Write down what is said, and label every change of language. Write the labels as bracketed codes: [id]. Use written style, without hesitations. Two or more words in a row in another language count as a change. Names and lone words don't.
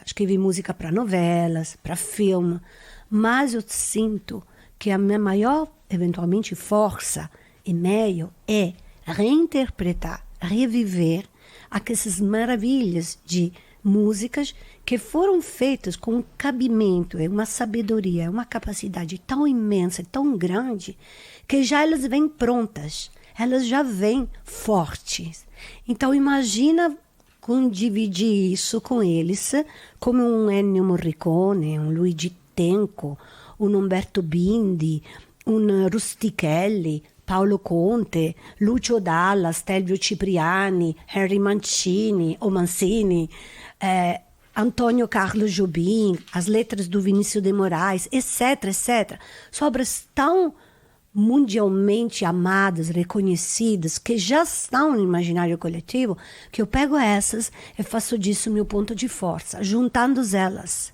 [pt] Escrevi música para novelas, para filme, mas eu sinto que a minha maior, eventualmente, força e meio é reinterpretar, reviver aquelas maravilhas de músicas que foram feitas com um cabimento, uma sabedoria, uma capacidade tão imensa, tão grande, que já elas vêm prontas, elas já vêm fortes. Então imagina dividir isso com eles, como um Ennio Morricone, um Luigi Tenco, um Umberto Bindi, um Rustichelli, Paolo Conte, Lucio Dalla, Stelvio Cipriani, Henry Mancini, ou Mancini, Antônio Carlos Jobim, as letras do Vinícius de Moraes, etc, etc. Obras tão mundialmente amadas, reconhecidas, que já estão no imaginário coletivo, que eu pego essas e faço disso meu ponto de força, juntando elas.